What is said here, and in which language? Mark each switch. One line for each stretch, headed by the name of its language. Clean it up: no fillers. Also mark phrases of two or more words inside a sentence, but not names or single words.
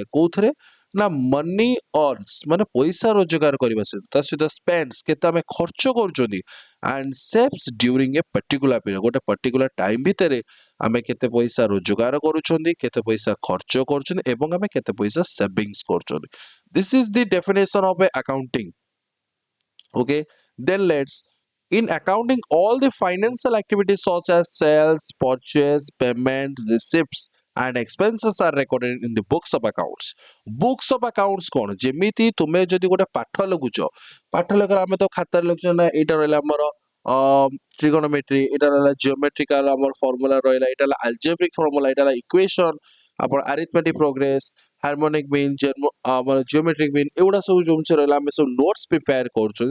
Odia: କୋଉଥିରେ ନା,
English: money earns
Odia: ମାନେ ପଇସା ରୋଜଗାର କରିବା ସହିତ, ତା ସହିତ ସ୍ପେଣ୍ଡସ୍ କେତେ ଆମେ ଖର୍ଚ୍ଚ କରୁଛନ୍ତି,
English: and saves during a particular period.
Odia: ଗୋଟେ
English: particular time
Odia: ଭିତରେ ଆମେ କେତେ ପଇସା ରୋଜଗାର କରୁଛନ୍ତି, କେତେ ପଇସା ଖର୍ଚ୍ଚ କରୁଛନ୍ତି ଏବଂ ଆମେ କେତେ ପଇସା ସେଭିଂସ୍ କରୁଛନ୍ତି।
English: This is the definition of a accounting. Okay, then let's, in accounting all the financial activities such as sales, purchase, payment, receipts and expenses are recorded in the books of accounts. Books of accounts
Odia: କ'ଣ, ଯେମିତି ତୁମେ ଯଦି ଗୋଟେ ପାଠ ଲେଖୁଛ, ପାଠ ଲେଖା ଆମେ ତ ଖାତାରେ ଲେଖୁଛ ନା, ଏଇଟା ରହିଲା ଆମର ଟ୍ରିଗୋନୋମେଟ୍ରି, ଏଇଟା ରହିଲା ଜିଓମେଟ୍ରିକାଲ ଆମର ଫର୍ମୁଲା ରହିଲା, ଏଇଟା ହେଲା
English: algebraic formula,
Odia: ଏଇଟା ହେଲା ଇକ୍ୱେସନ, ଆପଣ
English: arithmetic progress, harmonic mean,
Odia: ଆମର
English: geometric mean,
Odia: ଏଗୁଡ଼ା ସବୁ ଯୋଉ ଜିନିଷ ରହିଲା ଆମେ ସବୁ
English: notes prepare
Odia: କରୁଛନ୍ତି।